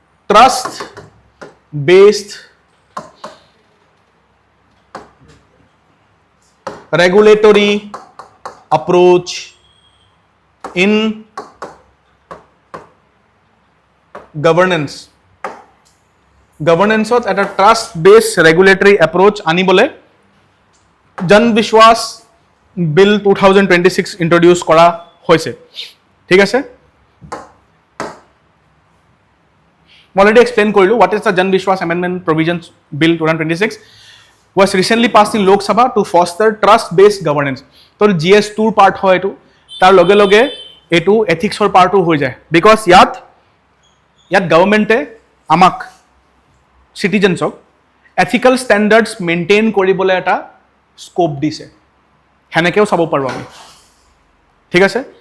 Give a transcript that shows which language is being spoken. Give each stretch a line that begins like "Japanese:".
English: trust based regulatory approach in governance at a trust based regulatory approach
Assamese: আনিবলে জন বিশ্বাস বিল 2026 ইন্ট্ৰডিউস কৰা হৈছে, ঠিক আছে।
English: Already explain কৰিলো what is the জন বিশ্বাস amendment provisions bill 2026 was recently passed in Lok Sabha to foster trust based governance.
Assamese: তো GS2 part হয় এইটো, তাৰ লগে লগে এইটো এথিক্সৰ পাৰ্টো হৈ যায়, বিকজ ইয়াত গভৰ্ণমেণ্টে আমাক চিটিজেন্সক এথিকেল ষ্টেণ্ডাৰ্ডছ মেইনটেইন কৰিবলৈ এটা স্কোপ দিছে, সেনেকেও চাব পাৰোঁ আমি, ঠিক আছে।